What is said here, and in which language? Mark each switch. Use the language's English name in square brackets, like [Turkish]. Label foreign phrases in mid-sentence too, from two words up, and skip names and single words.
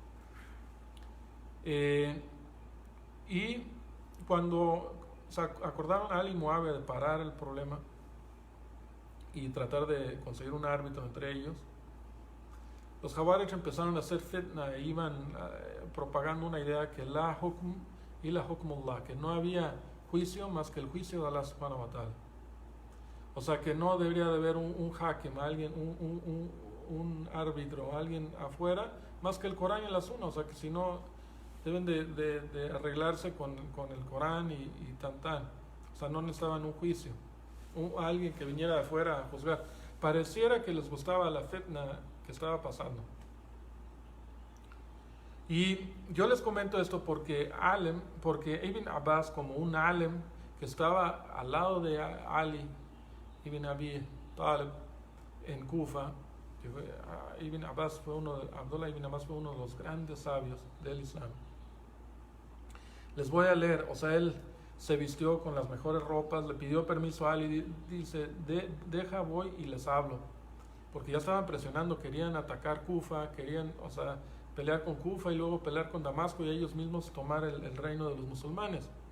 [Spanish] Y cuando acordaron a Ali y Muawiyah de parar el problema y tratar de conseguir un árbitro entre ellos, los Jawarij empezaron a hacer fitna e iban propagando una idea que la hukm y la hukmullah, que no había juicio más que el juicio de [Arabic] الله سبحانه وتعالى. [Spanish] O sea, que no debería de haber un hakim, alguien, un árbitro, alguien afuera, más que el Corán y la Sunna. O sea, que si no, deben de arreglarse con el Corán y tan. O sea, no necesitaban un juicio, alguien que viniera de afuera a juzgar. Pareciera que les gustaba la fitna que estaba pasando. Y yo les comento esto porque Ibn Abbas, como un alem que estaba al lado de Ali Ibn Abi Talib en Kufa, Abdullah Ibn Abbas fue uno de los grandes sabios del Islam. Les voy a leer, o sea, él se vistió con las mejores ropas, le pidió permiso a Ali, dice, deja, voy y les hablo, porque ya estaban presionando, querían atacar Kufa, querían, o sea, pelear con Kufa y luego pelear con Damasco y ellos mismos tomar el reino de los musulmanes.